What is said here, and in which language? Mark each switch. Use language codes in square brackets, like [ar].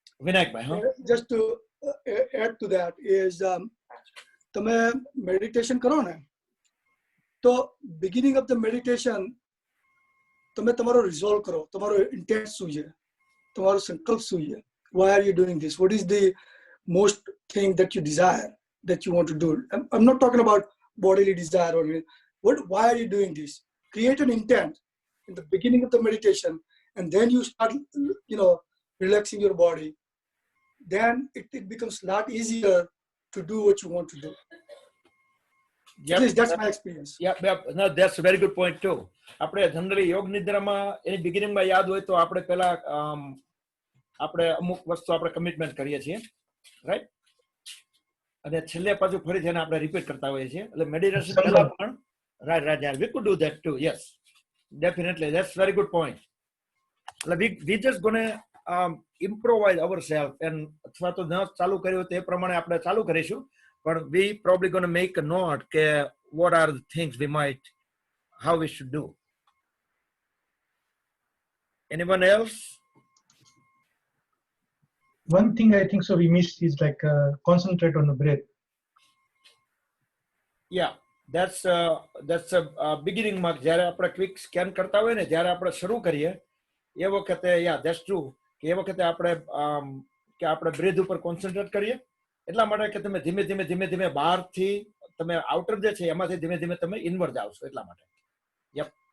[gu] વિનાયકભાઈ, હા, [en] just to add to that is [gu] તમે meditation કરો ને, તો [en] beginning of the meditation [gu] તમે તમારો રિઝોલ્વ કરો, તમારો ઇન્ટેન્ટ શું છે, તમારો સંકલ્પ શું છે. [en] Why are you doing this? What is the most thing that you desire, that you want to do? I'm not talking about bodily desire or why are you doing this? Create an intent in the beginning of the meditation, and then you start, relaxing your body. Then it becomes a lot easier to do what you want to do. At least that's my experience. No, that's a very good point too. [gu] આપણે generally યોગ નિદ્રામાં એની બિગિનિંગમાં યાદ હોય તો આપણે પહેલા આપણે અમુક વસ્તુ આપણે કમિટમેન્ટ કરીએ છીએ, રાઈટ? અને છેલ્લે પાછું ફરીથી એને આપણે રિપીટ કરતા હોઈએ છીએ. એટલે મેડિટેશન પહેલા પણ right [en] we could do that too. Yes, definitely, that's very good point. એટલે we just gonna improvise ourselves and [gu] અથવા તો ન ચાલુ કર્યું તો એ પ્રમાણે આપણે ચાલુ કરીશું, [en] but we probably gonna make a note કે what are the things we might, how we should do. Anyone else? One thing I think so we missed is like concentrate on the breath. Yeah, that's a beginning mark. [gu] જ્યારે આપણે quick scan કરતા હોય ને, જ્યારે આપણે શરૂ કરીએ એ વખતે [en] that's true [gu] કે એ વખતે આપણે કે આપણે બ્રેથ ઉપર કોન્સન્ટ્રેટ કરીએ, એટલા માટે કે તમે ધીમે ધીમે ધીમે ધીમે બહારથી તમે આઉટર જે છે એમાંથી ધીમે ધીમે તમે ઇનવર્ડ આવશો, એટલા માટે. યપ.